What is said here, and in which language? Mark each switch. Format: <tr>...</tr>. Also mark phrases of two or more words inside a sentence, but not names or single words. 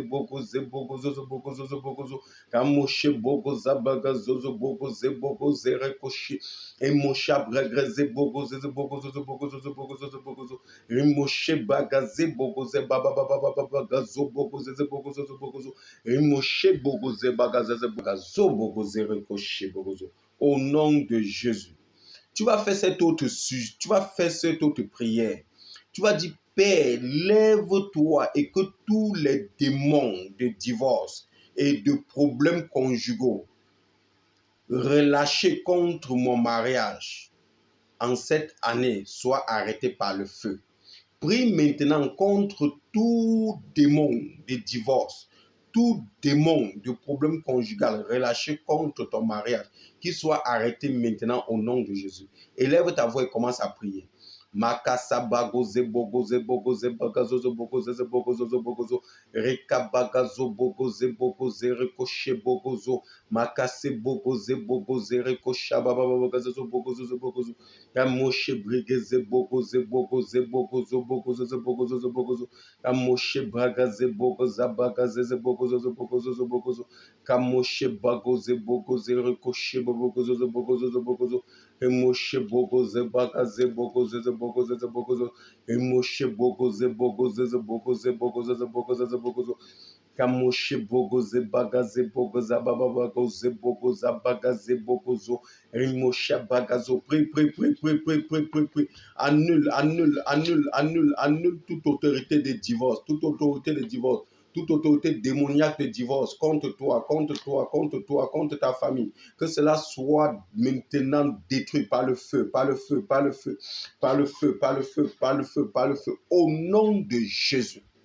<fr>zobogo zo kamoshe bogo zabaga zozo bogo zebogo zerekoshi emosha braga zebogo zebogo zo emoshe baga zebogo zebaba zobogo zo emoshe bogo zebaga zebogo zobogo zerekoshi bogo zo. Au nom de Jésus, tu vas faire cette autre prière. Tu vas dire, Père, lève-toi et que tous les démons de divorce et de problèmes conjugaux relâchés contre mon mariage en cette année soient arrêtés par le feu. Prie maintenant contre tout démon de divorce, tout démon de problème conjugal relâché contre ton mariage, qu'il soit arrêté maintenant au nom de Jésus. Élève ta voix et commence à prier. Makasa bago zebogo zebogo zebaga zobogo zebogo zobogo rekabaga zobogo zebogo zerekoshe bogo zo makase bogo zebogo zerekosha baba zobogo zobogo zo kamoshe brege zebogo zobogo kamoshe braga zebogo zabaga zebogo zo kamoshe bago zebogo zerekoshe bogo zobogo Emoshe bogo zebaga zebogo zo emoshe bogo zebogo zo kamoshe bogo zebaga zebogo zababago zebogo zabaga zebogo zo emoshe baga zo prie. Annule toute autorité de divorce, toute autorité démoniaque de divorce contre toi, contre ta famille, que cela soit maintenant détruit par le feu, au nom de Jésus.</fr>